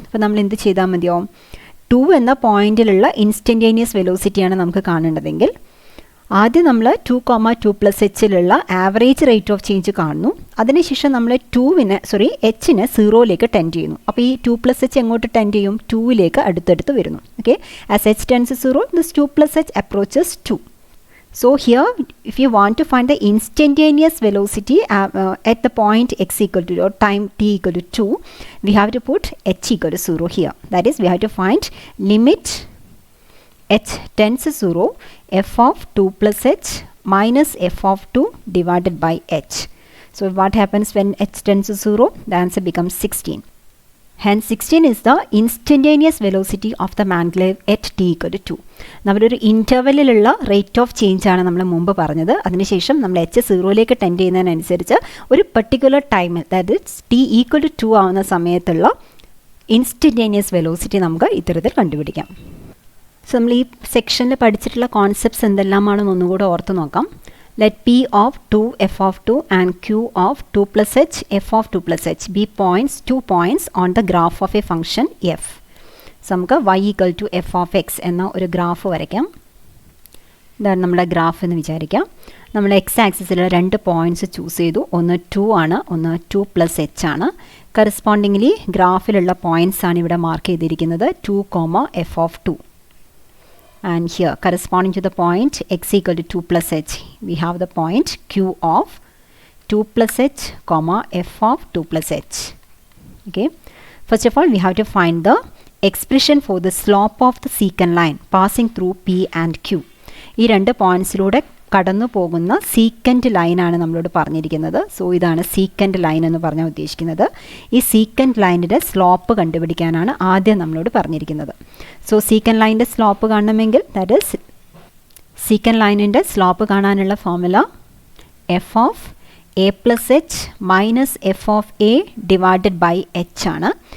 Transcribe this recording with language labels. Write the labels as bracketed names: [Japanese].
[Malayalam] അപ്പോൾ നമ്മൾ എന്ത് ചെയ്താൽ മതിയോ? 2 എന്ന പോയിന്റിലുള്ള ഇൻസ്റ്റൻറ്റേനിയസ് വെലോസിറ്റിയാണ് നമുക്ക് കാണേണ്ടതെങ്കിൽ ആദ്യം നമ്മൾ 2, 2 plus hലുള്ള average rate of change കാണുന്നു. അതിനുശേഷം നമ്മൾ എച്ചിനെ 0ലേക്ക് ടെൻഡ് ചെയ്യുന്നു. അപ്പോൾ ഈ 2 plus h എങ്ങോട്ട് ടെൻഡ് ചെയ്യും? 2ലേക്ക് അടുത്തടുത്ത് വരുന്നു. [English] Okay, as h tends to 0 this 2 plus h approaches 2. So here if you want to find the instantaneous velocity at the point x equal to or time t equal to 2, we have to put h equal to 0 here. That is, we have to find limit h tends to 0 f of 2 plus h minus f of 2 divided by h. So what happens when h tends to 0? The answer becomes 16. Hence 16 is the instantaneous velocity of the maglev at t equal to 2. [Malayalam] നമ്മളൊരു ഇൻ്റർവെല്ലിലുള്ള rate of change ആണ് നമ്മൾ മുമ്പ് പറഞ്ഞത്. അതിനുശേഷം നമ്മൾ h 0ലേക്ക് tend ചെയ്യുന്നതിനനുസരിച്ച് ഒരു particular ടൈമിൽ, അതായത് t equal to 2 ആവുന്ന സമയത്തുള്ള ഇൻസ്റ്റൻറ്റേനിയസ് വെലോസിറ്റി നമുക്ക് ഇത്തരത്തിൽ കണ്ടുപിടിക്കാം. സോ നമ്മൾ ഈ സെക്ഷനിൽ പഠിച്ചിട്ടുള്ള കോൺസെപ്റ്റ്സ് എന്തെല്ലാമാണെന്ന് ഒന്നുകൂടെ ഓർത്ത് നോക്കാം. [English] Let P of 2 f of 2 and Q of 2 plus h f of 2 plus h be 2 points on the graph of a function f. [Malayalam] So നമുക്ക് y equal to f of x എന്ന ഒരു graph വരയ്ക്കാം. ഇതാണ് നമ്മുടെ graph എന്ന് വിചാരിക്കാം. നമ്മൾ X ആക്സിസിൽ 2 പോയിൻറ്റ്സ് ചൂസ് ചെയ്തു. ഒന്ന് 2 ആണ്, ഒന്ന് 2 plus h ആണ്. കറസ്പോണ്ടിംഗ്ലി ഗ്രാഫിലുള്ള പോയിൻറ്റ്സ് ആണ് ഇവിടെ മാർക്ക് ചെയ്തിരിക്കുന്നത് 2, f of 2. [English] And here corresponding to the point x equal to 2 plus h, we have the point q of 2 plus h comma f of 2 plus h. Okay, first of all we have to find the expression for the slope of the secant line passing through p and q. [Malayalam] ഈ രണ്ട് പോയിൻറ്റ്സിലൂടെ കടന്നു പോകുന്ന സീക്കൻറ്റ് ലൈനാണ് നമ്മളോട് പറഞ്ഞിരിക്കുന്നത്. So ഇതാണ് സീക്കൻറ്റ് line എന്ന് പറഞ്ഞാൽ ഉദ്ദേശിക്കുന്നത്. ഈ സീക്കൻറ്റ് ലൈനിൻ്റെ സ്ലോപ്പ് കണ്ടുപിടിക്കാനാണ് ആദ്യം നമ്മളോട് പറഞ്ഞിരിക്കുന്നത്. സോ സീക്കൻറ്റ് ലൈനിൻ്റെ സ്ലോപ്പ് കാണണമെങ്കിൽ [English] that is [Malayalam] സീക്കൻറ്റ് ലൈനിൻ്റെ സ്ലോപ്പ് കാണാനുള്ള formula F of A plus H minus F of A divided by H ആണ്.